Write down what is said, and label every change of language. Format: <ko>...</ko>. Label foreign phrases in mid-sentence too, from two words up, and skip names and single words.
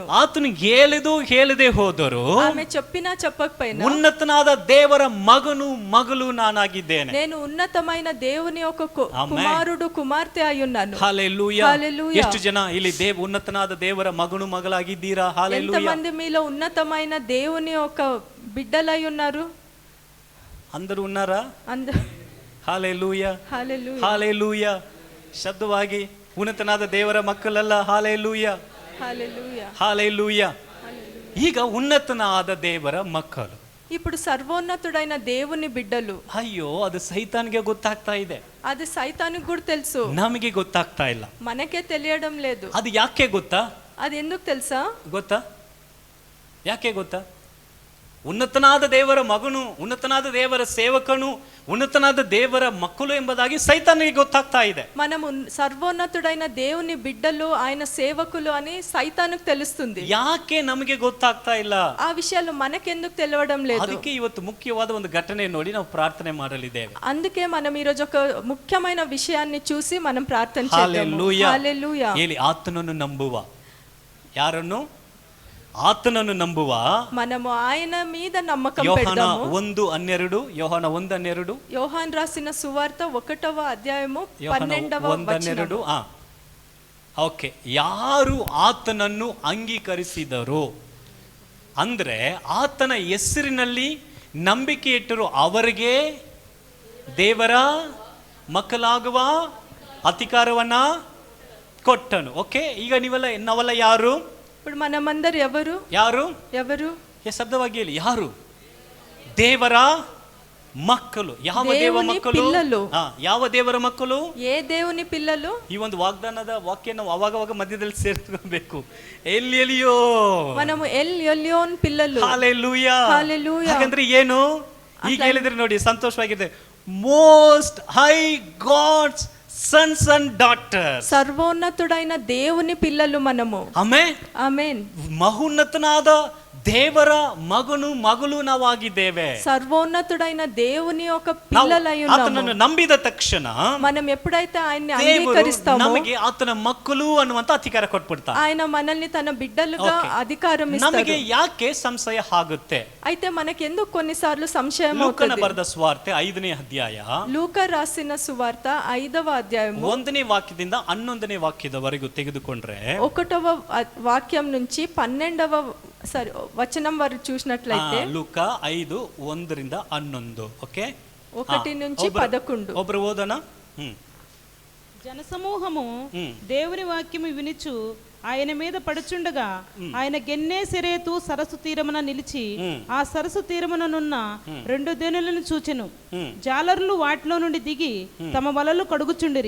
<kn>ಆತನು ಹೇಳದೆ ಹೋದರು</kn> <te>ఆమె చెప్పినా చెప్పకపోయినా</te> <kn>ಉನ್ನತನಾದ ದೇವರ ಮಗಳು ನಾನಾಗಿದ್ದೇನೆ.</kn> <te>నేను ఉన్నతమైన దేవుని ఒక కుమారుడు కుమార్తె అయి ఉన్నాను.</te> <kn>ಹಲ್ಲೆಲೂಯಾ.</kn> <te>హల్లెలూయా.</te> <kn>ಎಷ್ಟು ಜನ ಇಲ್ಲಿ ಉನ್ನತನಾದ ದೇವರ ಮಗಳಾಗಿದ್ದೀರಾ? ಹಲ್ಲೆಲೂಯಾ.</kn> <te>ఎంతమంది మీలో ఉన్నతమైన దేవుని ఒక బిడ్డలై ఉన్నారు? అందరూ ఉన్నారా? ಹಲ್ಲೆಲೂಯಾ. హల్లెలూయా.</te> <kn>ಹಲ್ಲೆಲೂಯಾ. ಶಬ್ದವಾಗಿ ಉನ್ನತನಾದ ದೇವರ ಮಕ್ಕಳಲ್ಲ. ಹಲ್ಲೆಲೂಯಾ.</kn> <te>హల్లెలూయా.</te> <kn>ಹಲ್ಲೆಲೂಯಾ. ಈಗ ಉನ್ನತನಾದ ದೇವರ ಮಕ್ಕಳು,</kn> <te>ఇప్పుడు సర్వోన్నతుడైన దేవుని బిడ్డలు.</te> <kn>ಅಯ್ಯೋ, ಅದು ಸೈತಾನ್ಗೆ ಗೊತ್ತಾಗ್ತಾ ಇದೆ.</kn> <te>అది సైతానికి కూడా తెలుసు,</te> <kn>ನಮಗೆ ಗೊತ್ತಾಗ್ತಾ ಇಲ್ಲ.</kn> <te>మనకే తెలియడం లేదు.</te> <kn>ಅದು ಯಾಕೆ ಗೊತ್ತಾ?</kn> <te>అది ఎందుకు తెలుసా?</te> <kn>ಗೊತ್ತಾ? ಯಾಕೆ ಗೊತ್ತಾ? ಉನ್ನತನಾದ ದೇವರ ಮಗನು, ಉನ್ನತನಾದ ದೇವರ ಸೇವಕನು, ಉನ್ನತನಾದ ದೇವರ ಮಕ್ಕಳು ಎಂಬುದಾಗಿ ಸೈತಾನಿಗೆ ಗೊತ್ತಾಗ್ತಾ ಇದೆ.</kn> <te>మనం సర్వోన్నతుడైన దేవుని బిడ్డలు, ఆయన సేవకులు అని సైతానుకు తెలుస్తుంది.</te> <kn>ಯಾಕೆ ನಮಗೆ ಗೊತ್ತಾಗ್ತಾ ಇಲ್ಲ?</kn> <te>ఆ విషయాలు మనకెందుకు తెలియడం లేదు?</te> <kn>ಅದಕ್ಕೆ ಇವತ್ತು ಮುಖ್ಯವಾದ ಒಂದು ಘಟನೆ ನೋಡಿ ನಾವು ಪ್ರಾರ್ಥನೆ ಮಾಡಲಿದ್ದೇವೆ.</kn> <te>అందుకే మనం ఈ రోజు ఒక ముఖ్యమైన విషయాన్ని చూసి మనం ప్రార్థన చేద్దాము.</te> <kn>ಹಲ್ಲೆಲೂಯಾ.</kn> <te>హల్లెలూయా.</te> <kn>ಹೇಳಿ, ಆತನನ್ನು ನಂಬುವ. ಯಾರನ್ನು? ಆತನನ್ನು ನಂಬುವ.</kn> <te>మనము ఆయన మీద నమ్మకం</te> <kn>ಯೋಹಾನ</kn> <te>పెడదాము.</te> <kn>1:12. ಯೋಹಾನ 1:12.</kn> <te>యోహాన్ రాసిన సువార్త 1వ అధ్యాయము 12వ వచనం.</te> <kn>ಓಕೆ. ಯಾರು ಆತನನ್ನು ಅಂಗೀಕರಿಸಿದರು ಅಂದ್ರೆ ಆತನ ಹೆಸರಿನಲ್ಲಿ ನಂಬಿಕೆ ಇಟ್ಟರು ಅವರಿಗೆ ದೇವರ ಮಕ್ಕಳಾಗುವ ಅಧಿಕಾರವನ್ನ ಕೊಟ್ಟನು. ಓಕೆ. ಈಗ ನಾವೆಲ್ಲ ಯಾರು?</kn> <te>ఇప్పుడు మనమందరు ఎవరు?</te> <kn>ಯಾರು?</kn> <te>ఎవరు?</te> <kn>ಶಬ್ದವಾಗಿ ಹೇಳಿ, ಯಾರು? ದೇವರ ಮಕ್ಕಳು. ಯಾವ ದೇವ ಮಕ್ಕಳು? ಯಾವ ದೇವರ ಮಕ್ಕಳು?</kn> <te>ఏ దేవుని పిల్లలు?</te> <kn>ಈ ಒಂದು ವಾಗ್ದಾನದ ವಾಕ್ಯ ನಾವು ಅವಾಗವಾಗ ಮಧ್ಯದಲ್ಲಿ ಸೇರಿಸ್ಕೋಬೇಕು. ಎಲ್ಲಿಯೋ</kn> <te>మనము ఎల్ ఎలియోన్ పిల్లలు.</te> <kn>ಹಲ್ಲೆಲೂಯಾ.</kn> <te>హల్లెలూయా.</te> <kn>ಹಾಗಂದ್ರೆ ಏನು? ಈಗ ಹೇಳಿದ್ರೆ ನೋಡಿ ಸಂತೋಷವಾಗಿದೆ.</kn> <en>most high God's sons and daughters.</en> <te>సర్వోన్నతుడైన దేవుని పిల్లలు మనము.</te> <kn>ಆಮೆನ್. ಆಮೆನ್. ಮಹೋನ್ನತನಾದ ದೇವರ ಮಗನು ಮಗಳು ನಾವಾಗಿದ್ದೇವೆ.</kn> <te>సర్వోన్నతుడైన దేవుని యొక్క పిల్లలై ఉన్నాము.</te> <kn>ಆತನನ್ನು ನಂಬಿದ ತಕ್ಷಣ</kn> <te>మనం ఎప్పుడైతే ఆయన్ని అంగీకరిస్తామో</te> <kn>ನಮಗೆ ಆತನ ಮಕ್ಕಳು ಅನ್ನುವಂತ ಅಧಿಕಾರ ಕೊಟ್ಬಿಡ್ತಾರೆ.</kn> <te>ఆయన మనల్ని తన బిడ్డలుగా అధికారం ఇస్తాడు.</te> <kn>ನಮಗೆ ಯಾಕೆ ಸಂಶಯ ಆಗುತ್ತೆ?</kn> <te>అయితే మనకి ఎందుకు కొన్నిసార్లు సంశయం</te> <kn>ಲೂಕನ</kn> <te>అవుతుంది?</te> <kn>ಬರೆದ ಸುವಾರ್ತೆ 5ನೇ ಅಧ್ಯಾಯ,</kn> <te>లూకా రాసిన సువార్త 5వ అధ్యాయము</te> <kn>1ನೇ ವಾಕ್ಯದಿಂದ 11ನೇ ವಾಕ್ಯದವರೆಗೂ ತೆಗೆದುಕೊಂಡ್ರೆ</kn> <te>1వ వాక్యం నుంచి 12వ వచనం వరకు చూసినట్లయితే</te> <kn>ಲೂಕಾ 5:1ರಿಂದ 11.</kn> <te>ఓకే, 1 నుంచి 11.</te> <kn>ಒಬ್ರು ಓದೋಣ.</kn> <te>జనసమూహము దేవుని వాక్యము వినుచు ఆయన మీద పడుచుండగా ఆయన గెన్నేసెరేతు సరస్సు తీరమున నిలిచి ఆ సరస్సు తీరముననున్న 2 దోణులను చూచెను. జాలరులు వాటిలో నుండి దిగి తమ వలలు కడుగుచుండిరి.</te>